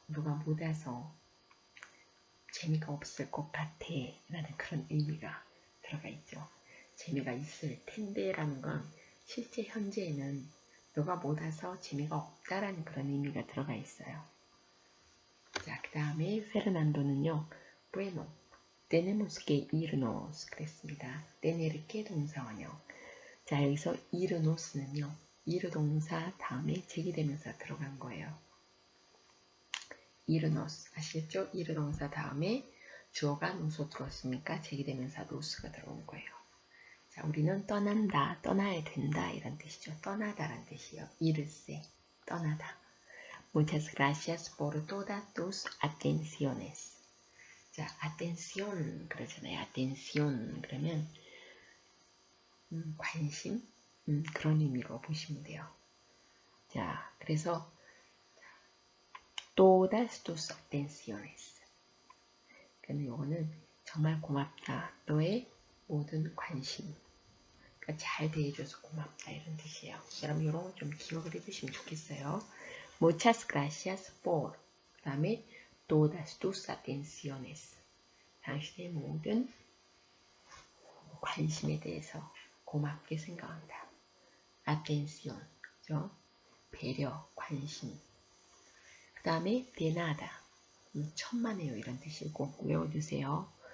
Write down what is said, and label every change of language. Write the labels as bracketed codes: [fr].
[ko] 누가 못 와서 재미가 없을 것 같아 라는 그런 의미가 들어가 있죠. 재미가 있을 텐데 라는 건 실제 현재에는 너가 못 와서 재미가 없다라는 그런 의미가 들어가 있어요. 자, 그 다음에 페르난도는요. [es] bueno, tenemos que irnos [ko] 그랬습니다. tener게 동사원형. 자, 여기서 irnos는요. ir 동사 다음에 제기대명사 들어간 거예요. irnos 아시겠죠? ir 동사 다음에 주어가 nosotros 제기대명사 nos가 들어온 거예요. 자, 우리는 떠난다, 떠나야 된다 이런 뜻이죠. 떠나다란 뜻이에요. irse, 떠나다. [es] Muchas gracias por todas tus atenciones. [ko] 자, atención 그러잖아요. atención 그러면 관심 그런 의미로 보시면 돼요. 자, 그래서 [es] todas tus atenciones. [ko] 그러면 요거는 정말 고맙다. 너의 모든 관심. 그러니까 잘 대해줘서 고맙다 이런 뜻이에요. 여러분 이런 거 좀 기억을 해두시면 좋겠어요. [es] Muchas gracias por. [ko] 그 다음에 [es] todas tus atenciones. [ko] 당신의 모든 관심에 대해서 고맙게 생각한다. Atención. 그죠? 배려, 관심. 그 다음에 [es] de nada. [ko] 천만에요 이런 뜻이 꼭 외워주세요.